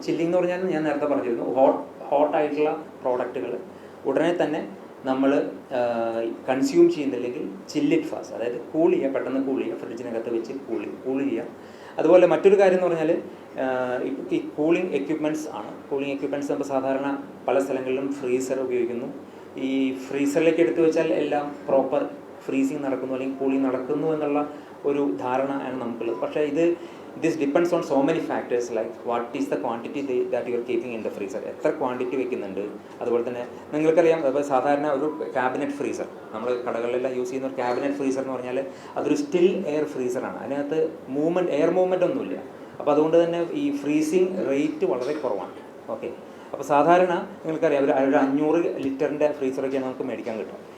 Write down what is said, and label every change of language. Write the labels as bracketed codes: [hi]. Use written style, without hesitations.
[ml] Chilling എന്ന് പറഞ്ഞാൽ ഞാൻ നേരത്തെ പറഞ്ഞിരുന്നു, ഹോട്ടായിട്ടുള്ള പ്രോഡക്റ്റുകൾ ഉടനെ തന്നെ നമ്മൾ കൺസ്യൂം ചെയ്യുന്നില്ലെങ്കിൽ [en] chill it fast, [ml] അതായത് പെട്ടെന്ന് കൂൾ ചെയ്യുക, ഫ്രിഡ്ജിനകത്ത് വെച്ച് കൂൾ ചെയ്യുക. അതുപോലെ മറ്റൊരു കാര്യം എന്ന് പറഞ്ഞാൽ ഈ കൂളിംഗ് എക്യുപ്മെൻറ്റ്സ് ആണ്. കൂളിംഗ് എക്യുപ്മെൻറ്റ്സ് നമ്മൾ സാധാരണ പല സ്ഥലങ്ങളിലും ഫ്രീസർ ഉപയോഗിക്കുന്നു. ഈ ഫ്രീസറിലേക്ക് എടുത്തു വെച്ചാൽ എല്ലാം പ്രോപ്പർ ഫ്രീസിങ് നടക്കുന്നു അല്ലെങ്കിൽ കൂളിംഗ് നടക്കുന്നു എന്നുള്ള ഒരു ധാരണ ആണ് നമുക്കുള്ളത്. പക്ഷേ [en] this depends on so many factors, like what is the quantity that you are keeping in the freezer, [ml] എത്ര ക്വാണ്ടിറ്റി വെക്കുന്നുണ്ട്. അതുപോലെ തന്നെ നിങ്ങൾക്കറിയാം, അപ്പോൾ സാധാരണ ഒരു ക്യാബിനറ്റ് ഫ്രീസർ, നമ്മൾ കടകളിലെല്ലാം യൂസ് ചെയ്യുന്ന ഒരു ക്യാബിനറ്റ് ഫ്രീസർ എന്ന് പറഞ്ഞാൽ അതൊരു സ്റ്റിൽ എയർ ഫ്രീസറാണ്. അതിനകത്ത് എയർ മൂവ്മെൻ്റ് ഒന്നുമില്ല. അപ്പോൾ അതുകൊണ്ട് തന്നെ ഈ ഫ്രീസിങ് റേറ്റ് വളരെ കുറവാണ്. ഓക്കെ, അപ്പോൾ സാധാരണ നിങ്ങൾക്കറിയാം ഒരു 500 ലിറ്ററിൻ്റെ ഫ്രീസറൊക്കെയാണ് നമുക്ക് മേടിക്കാൻ കിട്ടും.